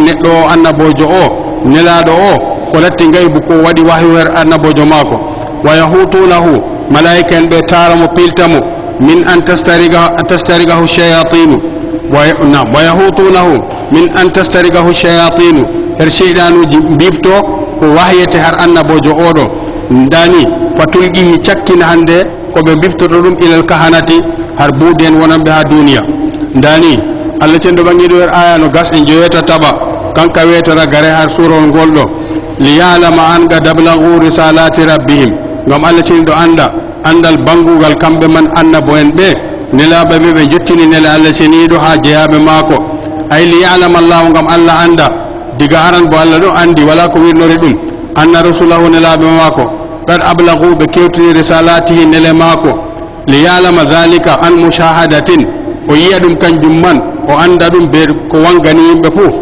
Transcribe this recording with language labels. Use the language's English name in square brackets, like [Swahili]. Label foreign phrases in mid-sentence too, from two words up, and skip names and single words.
[Fula] neɗɗo o annabojo o nelaɗo o ko latti gaybu ko waɗi wahyu her annabojo maako [Arabic] ويحوطونه [Fula] malaika en ɓe taramo piltamo [Arabic] من أن تسترقه الشياطين ويحوطونه من أن تسترقه الشياطين [Fula] her sheydanuji mbibto ko wahyete har annabojo oɗo ndani fatulqihi cakkina hande koɓe mbiftoto ɗum [Arabic] إلى الكهنة [Fula] har buudi en wonanɓe ha duniya ndani Allah cenɗo ɓangiɗo her aya no gas en joyeta taɓa kanka wiyetata gare har surol ngol ɗo [Arabic] ليعلم أن قد أبلغوا رسالات ربهم [Fula] ngam Allah cenɗo anda andal bangugal kamɓe man annabo en ɓe nelaɓe ɓe ɓe jottini nele Allah ceniɗo ha jeyaɓe maako ay [Arabic] ليعلم الله [Fula] ngam Allah anda diga aran bo Allah ɗo andi wala ko wirnori ɗum [Arabic] أن رسله [Fula] nelaɓe maako [Arabic] قد أبلغوا [Fula] ɓe kewtini risalatihi nele maako [Arabic] ليعلم ذلك عن مشاهدة [Fula] o yiya ɗum kanjum man o anda ɗum be ko wangani yimɓe fuu